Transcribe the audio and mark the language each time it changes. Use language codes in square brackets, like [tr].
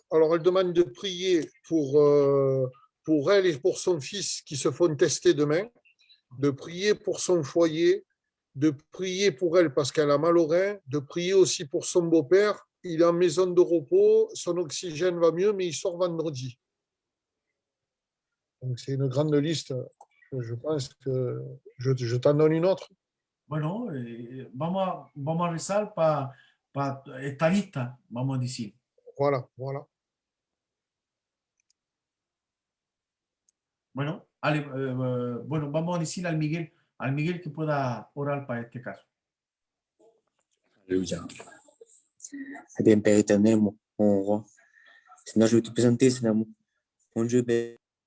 [fr] Alors, elle demande de prier pour elle et pour son fils qui se font tester demain, de prier pour son foyer, de prier pour elle parce qu'elle a mal au rein, de prier aussi pour son beau-père. Il est en maison de repos, son oxygène va mieux, mais il sort vendredi. Donc, c'est une grande liste. Je pense que je t'en donne une autre. [es] Bueno, vamos a rezar para esta lista, vamos a decir. [fr] Voilà, voilà. [es] Bueno, bueno, vamos a decir al Miguel que pueda orar para este caso. [fr] Alléluia. Eh bien, Père éternel, mon roi, Seigneur, je veux te présenter, Seigneur, mon Dieu, Père.